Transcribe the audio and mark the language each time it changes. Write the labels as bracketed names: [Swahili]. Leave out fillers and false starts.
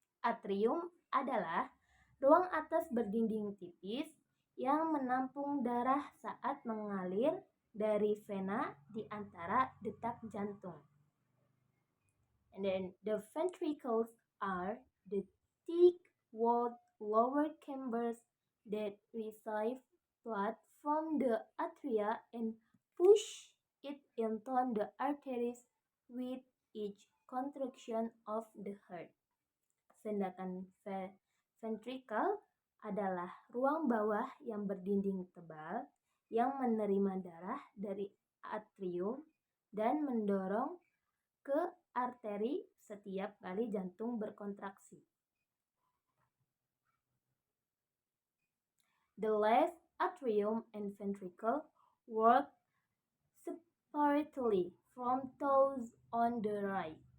[Indonesian] Atrium adalah ruang atas berdinding tipis yang menampung darah saat mengalir dari vena di antara detak jantung. [English] And then the ventricles are the thick-walled lower chambers that receive blood from the atria and push it into the arteries with each contraction of the heart. [Indonesian] Sedangkan ventricle adalah ruang bawah yang berdinding tebal yang menerima darah dari atrium dan mendorong ke arteri setiap kali jantung berkontraksi. [English] The left atrium and ventricle work separately from those on the right.